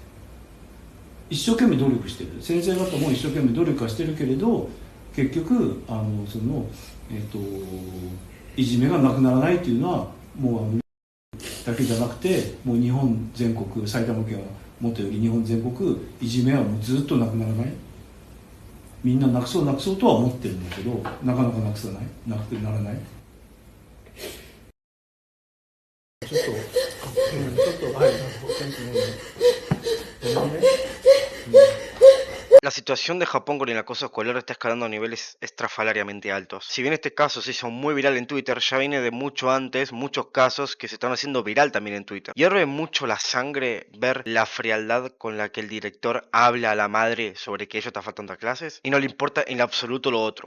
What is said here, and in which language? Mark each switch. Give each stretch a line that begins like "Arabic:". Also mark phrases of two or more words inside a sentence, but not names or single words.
Japanese: 一生懸命努力している、先生方も一生懸命努力はしているけれど、結局いじめがなくならないというのはもうだけじゃなくて、もう日本全国、埼玉県はもとより日本全国いじめはもうずっとなくならない。みんななくそうなくそうとは思ってるんだけど、なかなかなくさない、なくならない。ちょっと、はい、ごめんね。
Spanish: La situación de Japón con el acoso escolar está escalando a niveles estrafalariamente altos. Si bien este caso se hizo muy viral en Twitter, ya viene de mucho antes, muchos casos que se están haciendo viral también en Twitter. Hierve mucho la sangre ver la frialdad con la que el director habla a la madre sobre que ella está faltando a clases y no le importa en lo absoluto lo otro.